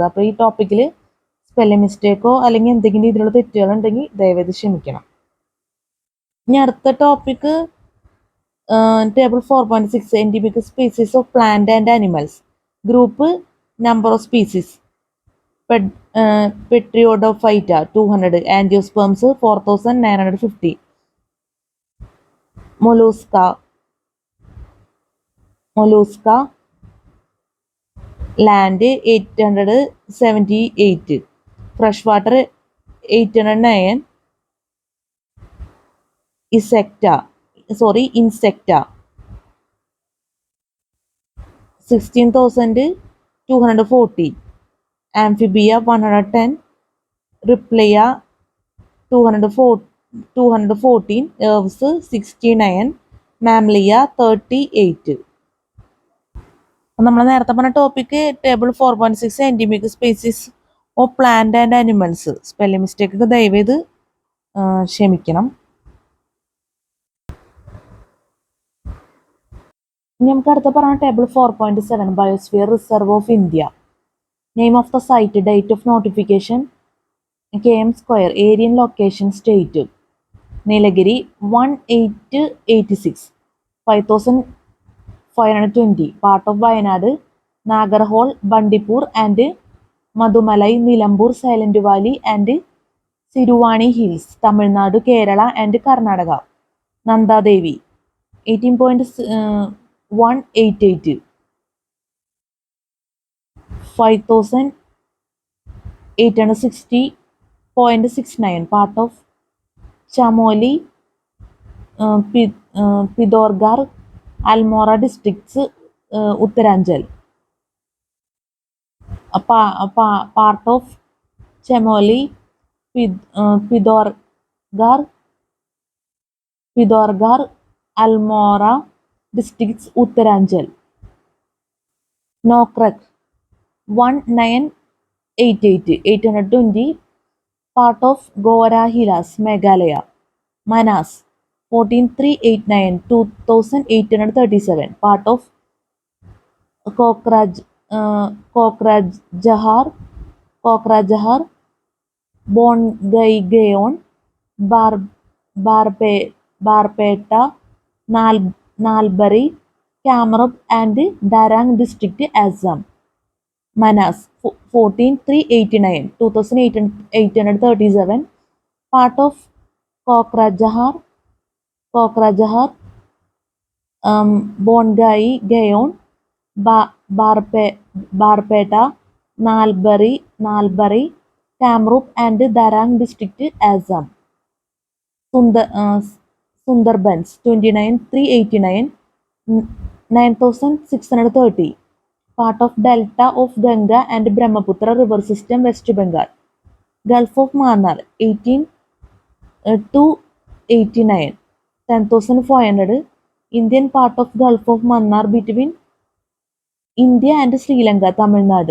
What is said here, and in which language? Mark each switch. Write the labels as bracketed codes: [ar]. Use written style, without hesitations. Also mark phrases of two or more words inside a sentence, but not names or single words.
[ml] അപ്പോൾ ഈ ടോപ്പിക്കിൽ [en] spelling mistake [ml] അല്ലെങ്കിൽ എന്തെങ്കിലും രീതിയിലുള്ള തെറ്റുകളുണ്ടെങ്കിൽ ദയവേത് ക്ഷമിക്കണം. ഇനി അടുത്ത [en] topic table 4.6 endemic species of plant and animals. group number of species. Petriodophyta 200, Angiosperms 4950, Mollusca land 878, freshwater 809, insecta 16,240, amphibia 110, Riplea 214, herbs 69, mammalia 38. [ml] നമ്മൾ നേരത്തെ പറഞ്ഞ [en] topic table 4.6 endemic species of plant and animals. spelling mistake [ml] ദയവേത് ക്ഷമിക്കണം. ഇനി നമുക്ക് അടുത്ത പറഞ്ഞ [en] table 4.7 biosphere reserve of India. name of the site, date of notification, km square, area and location, state. Nilagiri 1886, 5520, part of Wayanad, Nagarhole, Bandipur and Madumalai, Nilambur, Silent Valley and Siruvani Hills, Tamil Nadu, Kerala and Karnataka. Nanda Devi 18.188, 5860.69, part of Chamoli, Pidorgarh, Almora districts, Uttaranchal. Part of Chamoli, Pidorgarh, Almora districts, Uttaranchal. Nokrak 1988, 820, part of Gora Hills, Meghalaya. Manas 14389, 2837, part of Kokrajhar, Bongaigaon, Barpeta, Nalbari, Kamrup and Darang district, Assam. Manas 14389, 2837, part of Kokrajhar, Bongaigaon, Barpeta, Nalbari, Kamrup and Darang district, Assam. Sundarbans 29,389, 9,630, part of Delta of Ganga and Brahmaputra river system, West Bengal. Gulf of Mannar 18,289, 10,500, Indian part of Gulf of Mannar between India and Sri Lanka, Tamil Nadu.